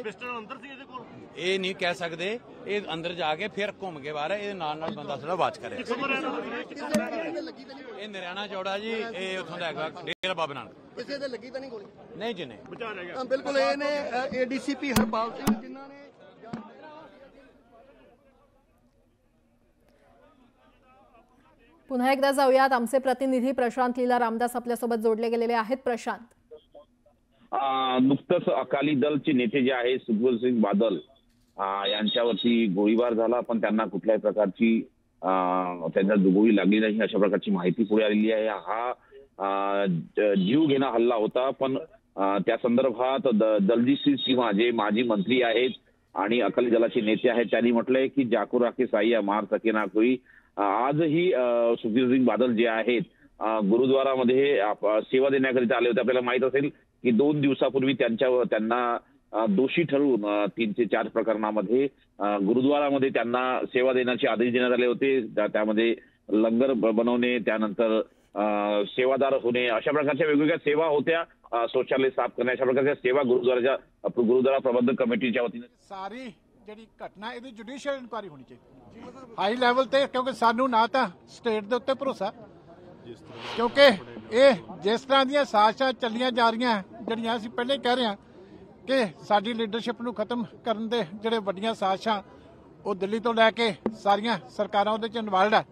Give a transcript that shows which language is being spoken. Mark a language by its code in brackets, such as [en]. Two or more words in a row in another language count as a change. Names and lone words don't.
[pa] ਇਹ ਨਹੀਂ ਕਹਿ ਸਕਦੇ। ਇਹ ਅੰਦਰ ਜਾ ਕੇ ਫਿਰ ਘੁੰਮ ਕੇ ਬਾਹਰ ਇਹਦੇ ਨਾਲ ਬੰਦਾ ਸਾਡਾ ਵਾਚ ਕਰਿਆ। ਇਹ ਨਰਿਆਣਾ ਚੌੜਾ ਜੀ। ਇਹ ਉੱਥੋਂ ਦਾ ਹੈਗਾ ਡੇਰਾ ਬਾਬਾ ਨਾਨਕ। ਕਿਸੇ ਦੇ ਲੱਗੀ ਤਾਂ ਨਹੀਂ ਗੋਲੀ? ਨਹੀਂ ਜੀ ਨਹੀਂ। ਬਿਲਕੁਲ ਇਹ ਨੇ ਏਡੀਸੀਪੀ ਹਰਪਾਲ ਸਿੰਘ ਜਿਨ੍ਹਾਂ ਨੇ [mr] पुन्हा एकदा जाऊयात। आमचे प्रतिनिधी प्रशांत लीला रामदास आपल्यासोबत जोडले गेलेले आहेत। प्रशांत, नुकतंच अकाली दलचे नेते जे आहे सुखबीर सिंग बादल यांच्यावरती गोळीबार झाला, पण त्यांना कुठल्याही प्रकारची त्यांना गोळी लागली नाही अशा प्रकारची माहिती पुढे आलेली आहे। हा जीवघेणा हल्ला होता, पण त्या संदर्भात दलजीत सिंह जे माजी मंत्री आहेत आणि अकाली दलाचे नेते आहेत त्यांनी म्हटलंय की [hi] जाको राखे साईया मार सके ना कोई। [mr] आजही सुखबीर सिंग बादल जे आहेत गुरुद्वारामध्ये सेवा देण्याकरिता आले होते। आपल्याला माहित असेल की 2 दिवसापूर्वी त्यांना दोषी ठरवून 3 ते 4 प्रकरणामध्ये गुरुद्वारामध्ये त्यांना सेवा देण्याचे आदेश देण्यात आले होते। त्यामध्ये लंगर बनवणे, त्यानंतर सेवादार होणे, अशा प्रकारच्या वेगवेगळ्या सेवा होत्या। शौचालय साफ करणे, अशा प्रकारच्या सेवा गुरुद्वारा प्रबंधक कमिटीच्या वतीने [pa] सारी ਜਿਹੜੀ ਘਟਨਾ ਇਹਦੀ [en] judicial inquiry [pa] ਹੋਣੀ ਚਾਹੀਦੀ [en] high level [pa] ਤੇ, ਕਿਉਂਕਿ ਸਾਨੂੰ ਨਾ ਤਾਂ ਸਟੇਟ ਦੇ ਉੱਤੇ ਭਰੋਸਾ, ਕਿਉਂਕਿ ਇਹ ਜਿਸ ਤਰ੍ਹਾਂ ਦੀਆਂ ਸਾਜ਼ਿਸ਼ਾਂ ਚੱਲੀਆਂ ਜਾ ਰਹੀਆਂ ਜਿਹੜੀਆਂ ਅਸੀਂ ਪਹਿਲੇ ਕਹਿ ਰਹੇ ਹਾਂ ਕਿ ਸਾਡੀ ਲੀਡਰਸ਼ਿਪ ਨੂੰ ਖਤਮ ਕਰਨ ਦੇ ਜਿਹੜੇ ਵੱਡੀਆਂ ਸਾਜ਼ਿਸ਼ਾਂ ਉਹ ਦਿੱਲੀ ਤੋਂ ਲੈ ਕੇ ਸਾਰੀਆਂ ਸਰਕਾਰਾਂ ਉਹਦੇ 'ਚ ਇਨਵੋਲਡ ਹੈ।